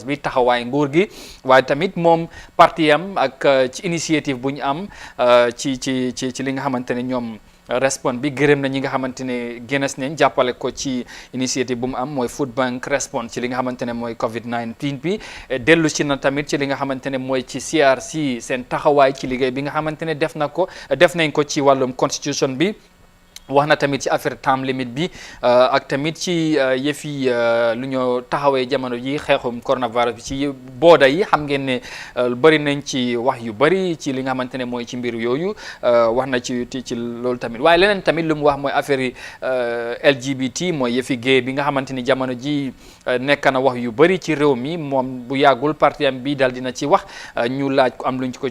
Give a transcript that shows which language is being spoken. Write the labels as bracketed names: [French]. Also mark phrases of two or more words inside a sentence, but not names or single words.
[Wolof] bi taxawaay nguur gi waaye tamit moom parti am ak ci initiative bu ñu am ci li nga xamante ne ñoom respond bi gërëm na ñi nga xamante ne génnes nañ jàppale ko ci initiative bu mu am mooy Food Bank respond ci li nga xamante ne mooy COVID-19 bi dellu ci na tamit ci li nga xamante ne mooy ci CRC seen taxawaay ci liggéey bi nga xamante ne def nañ ko ci wàllum constitution bi wax na tamit ci affaire [English] time limit [Wolof] bi ak tamit ci yëfi lu ñoo taxawee jamono ji xeexum coronavirus bi ci booda yi xam ngeen ne bëri nañ ci wax yu bëri ci li nga xamante ne mooy ci mbir yooyu wax na ci loolu tamit waaye leneen tamit lu mu wax mooy affaire yi LGBT mooy yëfi gay bi nga xamante ni jamono ji nekk na wax yu bëri ci réew mi moom bu yàggul parti am bi daal dina ci wax ñu laaj ko am luñ ko